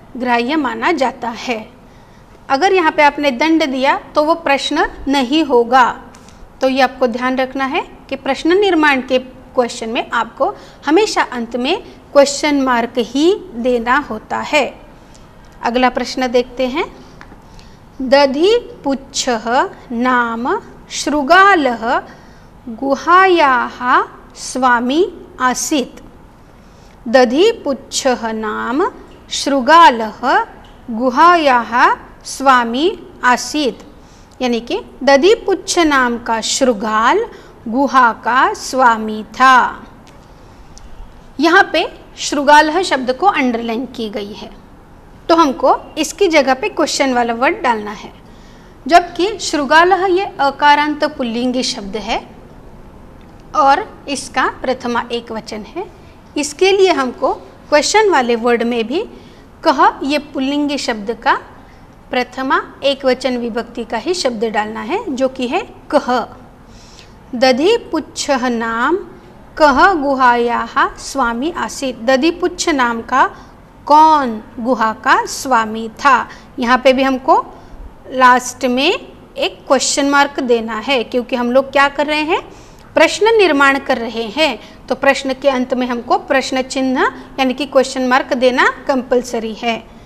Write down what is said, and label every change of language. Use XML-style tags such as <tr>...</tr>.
<hi>ग्राह्य माना जाता है। अगर यहाँ पे आपने दंड दिया तो वो प्रश्न नहीं होगा। तो ये आपको ध्यान रखना है कि प्रश्न निर्माण के क्वेश्चन में आपको हमेशा अंत में क्वेश्चन मार्क ही देना होता है। अगला प्रश्न देखते हैं।</hi> <sa>दधिपुच्छः नाम शृगालः गुहायाः स्वामी आसीत्। दधिपुच्छः नाम शृगालः गुहायाः स्वामी आसीत्,</sa> <hi>यानी कि दधिपुच्छ नाम का शृगाल गुहा का स्वामी था। यहाँ पे शृगालः शब्द को अंडरलाइन की गई है, तो हमको इसकी जगह पे क्वेश्चन वाला वर्ड डालना है। जबकि शृगालः ये अकारांत पुल्लिंगी शब्द है और इसका प्रथमा एक वचन है, इसके लिए हमको क्वेश्चन वाले वर्ड में भी कह ये पुल्लिंगी शब्द का प्रथमा एक वचन विभक्ति का ही शब्द डालना है, जो कि है कह।</hi> <sa>दधिपुच्छः नाम कह गुहायाः स्वामी आसीत्।</sa> <hi>दधिपुच्छ नाम का कौन गुहा का स्वामी था। यहाँ पे भी हमको लास्ट में एक क्वेश्चन मार्क देना है, क्योंकि हम लोग क्या कर रहे हैं, प्रश्न निर्माण कर रहे हैं। तो प्रश्न के अंत में हमको प्रश्न चिन्ह यानी कि क्वेश्चन मार्क देना कंपलसरी है।</hi>